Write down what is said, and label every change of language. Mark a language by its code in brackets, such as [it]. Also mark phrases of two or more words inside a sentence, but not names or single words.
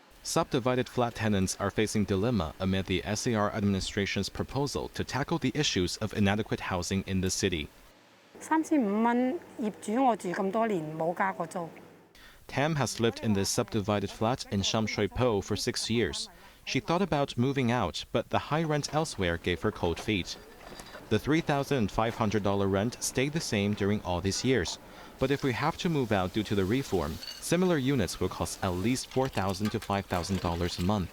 [en] subdivided flat tenants are facing dilemma amid the SAR administration's proposal to tackle the issues of inadequate housing in the city. [yue] 3500蚊業主我住咁多年冇加過租。 [en] Tam has lived in this subdivided flat in Sham Shui Po for 6 years. She thought about moving out, but the high rent elsewhere gave her cold feet. The $3,500 rent stayed the same during all these years. But if we have to move out due to the reform, similar units will cost at least $4,000 to $5,000 a month.